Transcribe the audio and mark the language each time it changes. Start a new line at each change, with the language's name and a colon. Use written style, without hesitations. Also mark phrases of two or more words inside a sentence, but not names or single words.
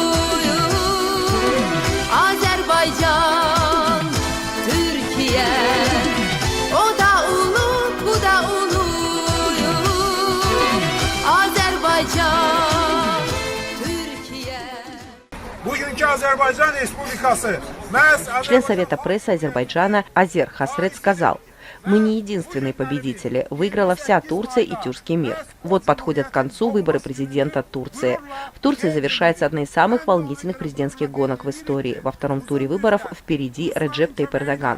Turkish: Azerbaycan, Türkiye. O da ulu, bu da ulu. Azerbaycan, Türkiye. Bugünkü Azerbaycan Respublikası.
Russian: Член Совета прессы Азербайджана Азер Хасрет сказал: «Мы не единственные победители. Выиграла вся Турция и тюркский мир. Вот подходят к концу выборы президента Турции. В Турции завершается одна из самых волнительных президентских гонок в истории. Во втором туре выборов впереди Реджеп Тайип Эрдоган.